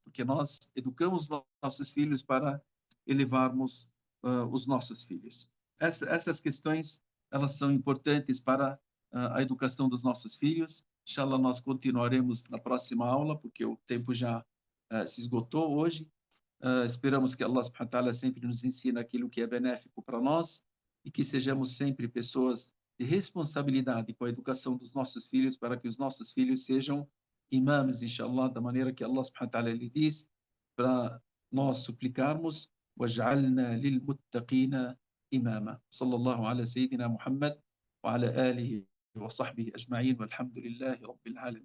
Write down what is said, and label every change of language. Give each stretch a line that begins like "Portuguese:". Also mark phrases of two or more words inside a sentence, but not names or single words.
Portuguese: Porque nós educamos nossos filhos para elevarmos os nossos filhos. Essas questões, elas são importantes para a educação dos nossos filhos. Inshallah, nós continuaremos na próxima aula, porque o tempo já se esgotou hoje. Esperamos que Allah
Arabic: سبحانه وتعالى
Portuguese: sempre nos ensine aquilo que é benéfico para nós e que sejamos sempre pessoas de responsabilidade com a educação dos nossos filhos, para que os nossos filhos sejam imãs, inshallah, da maneira que Allah subhanahu wa ta'ala lhe diz, para nós suplicarmos
Arabic: وَجْعَلْنَا لِلْمُتَّقِينَ إِمَامًا. صلى الله على سيدنا محمد وعلى آله وصحبه أجمعين والحمد لله رب العالمين.